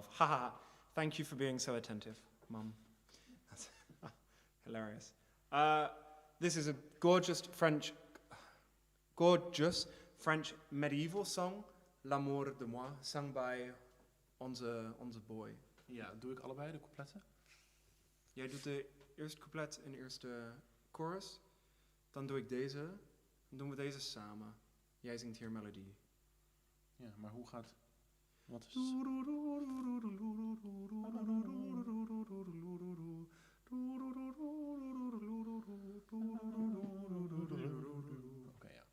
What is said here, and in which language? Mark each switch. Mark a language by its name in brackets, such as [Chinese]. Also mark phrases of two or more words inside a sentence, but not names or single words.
[English] Haha. Thank you for being so attentive, Mum. That's hilarious. This is a gorgeous French medieval song, [French] L'amour de moi, [English] sung by onze boy. [Dutch] Ja, doe ik allebei de coupletten? Jij doet de eerste couplet en de eerste chorus. Dan doe ik deze. Dan doen we deze samen. Jij zingt hier melodie. Ja, maar hoe gaat... Wat is... Oké, ja.